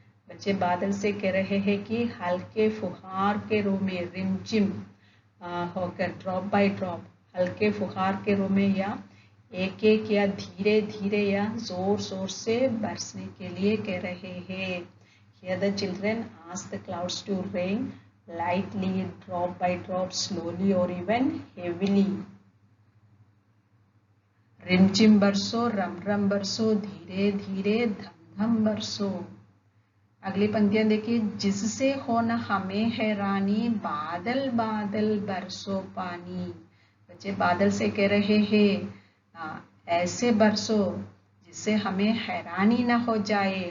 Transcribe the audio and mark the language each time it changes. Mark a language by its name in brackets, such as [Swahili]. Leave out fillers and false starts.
[Hindi] बच्चे बादल से कह रहे हैं कि हल्के फुहार के रूप में रिमझिम होकर [English] drop by drop, [Hindi] हल्के फुहार के रूप में या एक एक या धीरे धीरे या जोर जोर से बरसने के लिए कह रहे हैं। [English] Here the children ask the clouds to rain lightly, drop by drop, slowly or even heavily. [Hindi] रिमझिम बरसो रम रम बरसो, धीरे धीरे धम धम बरसो। अगली पंक्तियां देखिए। जिससे हो न हमें हैरानी, बादल बादल बरसो पानी। बच्चे बादल से कह रहे हैं ऐसे बरसो जिससे हमें हैरानी ना हो जाए।